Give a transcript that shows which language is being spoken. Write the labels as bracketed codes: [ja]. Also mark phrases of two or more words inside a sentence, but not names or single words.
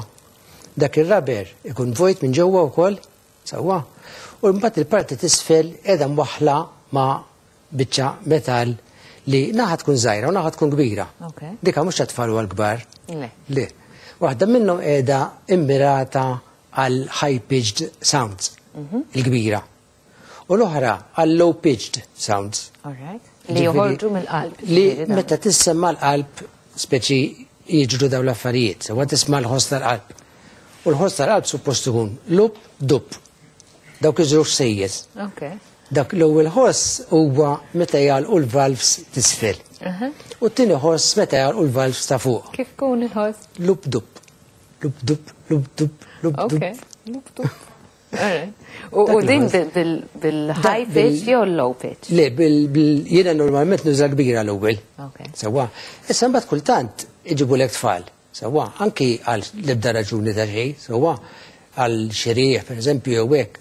[mt] Dak ir-raber ikun vojt minn ġewwa wkoll, sewwa. U mbagħad il-parti t'isfel qiegħda mwaħħla ma' biċċa metall li naħa tkun żgħira u naħa tkun kbira. Dikha mhux għat-tfal u għall-kbar. Le. Waħda minnhom qiegħda immirata għal [en] high-pitched sounds, [mt] il-kbira. U l-oħra għal [en] low-pitched sounds. [mt] Li joħorġu mill-qalb. Li meta tissemma l-qalb speċi jiġru daw l-affarijiet, sewa tisma' l-ħoss tal-qalb. U l-ħoss tal-qalb suppost ikun lub, dub. Dawk iż-żewġ sejjes. Dak l-ewwel ħoss huwa meta jgħalqu l-valves t'isfel. U t-tieni ħoss meta jgħalqu l-valves ta' fuq. Kif kun il-ħoss? Lub, dub. Lub, dub, lub, dub, lub, dub. Lub, dub. U din bil- [en] high pitch [mt] jew [en] low pitch? [mt] Le, jiena normalment nuża kbira l-ewwel. Sewwa. Issa mbagħad kultant iġibulek tfal. Sewwa, anki għal l-ebda raġuni ta' xejn, sewwa, għal xerieħ pereżempju jew hekk.